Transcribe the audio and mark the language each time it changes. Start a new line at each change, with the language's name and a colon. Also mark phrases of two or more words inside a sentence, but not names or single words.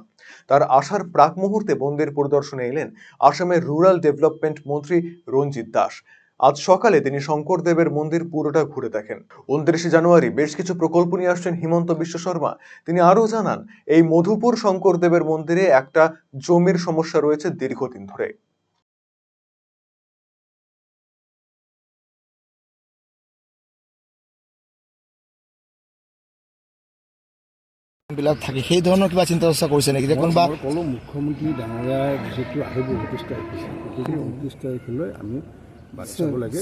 Bangla: তার আসার প্রাক মুহূর্তে মন্দির পরিদর্শনে এলেন আসামের
English: rural development
Bangla: মন্ত্রী রঞ্জিত দাস। আজ সকালে তিনি শঙ্কর দেবের মন্দির পুরোটা ঘুরে দেখেন। 29 জানুয়ারি বেশ কিছু প্রকল্প নিয়ে আসছেন হিমন্ত বিশ্ব শর্মা। তিনি আরও জানান, এই মধুপুর শঙ্কর দেবের মন্দিরে একটা জমির সমস্যা রয়েছে দীর্ঘদিন ধরে।
Assamese: বিলাক থাকে সেই ধৰণৰ কিবা চিন্তা চৰ্চা কৰিছে নেকি? কোনোবা ক'লো মুখ্যমন্ত্ৰী ডাঙৰীয়াই যিহেতু আহিব 29 তাৰিখে, গতিকে 29 তাৰিখলৈ আমি বাট চাব লাগে।